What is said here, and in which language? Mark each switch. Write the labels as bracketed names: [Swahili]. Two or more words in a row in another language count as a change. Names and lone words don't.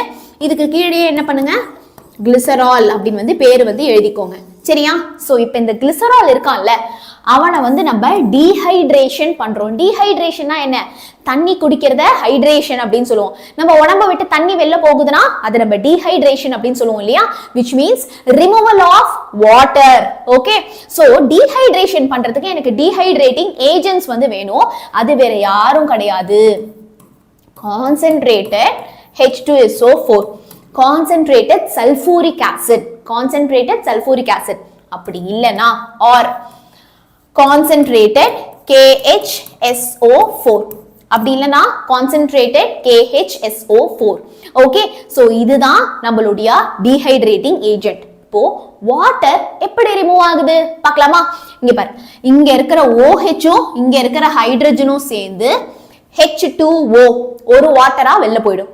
[Tamil] இதுக்கு கீழே என்ன பண்ணுங்க, கிளிசரால் அப்படின்னு வந்து பேர் வந்து எழுதிக்கோங்க. சரியா? சோ இப்போ இந்த கிளிசரால் இருக்கான்ல, அவனை வந்து நம்ம டீஹைட்ரேஷன் பண்றோம். டீஹைட்ரேஷன்னா என்ன? தண்ணி குடிக்கிறத ஹைட்ரேஷன் அப்படின்னு சொல்லுவோம். நம்ம உடம்ப விட்டு தண்ணி வெளில போகுதுன்னா அது நம்ம டீஹைட்ரேஷன் அப்படின்னு சொல்லுவோம் இல்லையா? [English] which means removal of water. [Tamil] ஓகே, சோ டீஹைட்ரேஷன் பண்றதுக்கு எனக்கு [English] dehydrating agents [Tamil] வந்து வேணும். அது வேற யாரும் கிடையாது, [English] concentrated H2SO4, concentrated sulfuric acid, concentrated sulfuric acid. [Tamil] அப்படி இல்லனா [English] or concentrated KHSO4, [Tamil] அப்படி இல்லனா [English] concentrated KHSO4. [Tamil] ஓகே, சோ இதுதான் நம்மளுடைய [English] dehydrating agent. [Tamil] இப்போ வாட்டர் எப்படி ரிமூவ் ஆகுது பார்க்கலாமா? இங்க பாரு, இங்க இருக்கிற OHம் இங்க இருக்கிற ஹைட்ரஜனும் சேர்ந்து H2O ஒரு வாட்டரா வெளில போயிடும்.